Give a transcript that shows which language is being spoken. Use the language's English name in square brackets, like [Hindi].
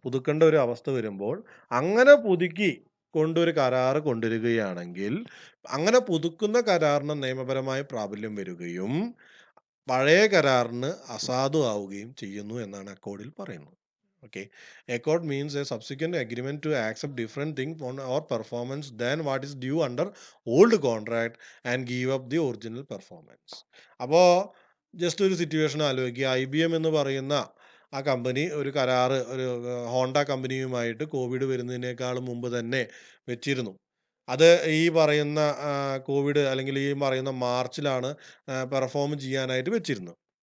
[Malayalam] പുതുക്കേണ്ട ഒരു അവസ്ഥ വരുമ്പോൾ അങ്ങനെ പുതുക്കി കൊണ്ടൊരു കരാറ് കൊണ്ടുവരികയാണെങ്കിൽ അങ്ങനെ പുതുക്കുന്ന കരാറിന് നിയമപരമായ പ്രാബല്യം വരികയും പഴയ കരാറിന് അസാധു ആവുകയും ചെയ്യുന്നു എന്നാണ് അക്കോർഡിൽ പറയുന്നത്. [English] Okay, accord means a subsequent agreement to accept different thing or performance than what is due under old contract and give up the original performance. [Malayalam] അപ്പോൾ ജസ്റ്റ് ഒരു സിറ്റുവേഷൻ ആലോചിക്കുക. IBM എന്ന് പറയുന്ന ആ കമ്പനി ഒരു കരാറ് ഒരു ഹോണ്ട കമ്പനിയുമായിട്ട് കോവിഡ് വരുന്നതിനേക്കാളും മുമ്പ് തന്നെ വെച്ചിരുന്നു. അത് ഈ പറയുന്ന കോവിഡ് അല്ലെങ്കിൽ ഈ പറയുന്ന മാർച്ചിലാണ് പെർഫോം ചെയ്യാനായിട്ട് വെച്ചിരുന്നത്.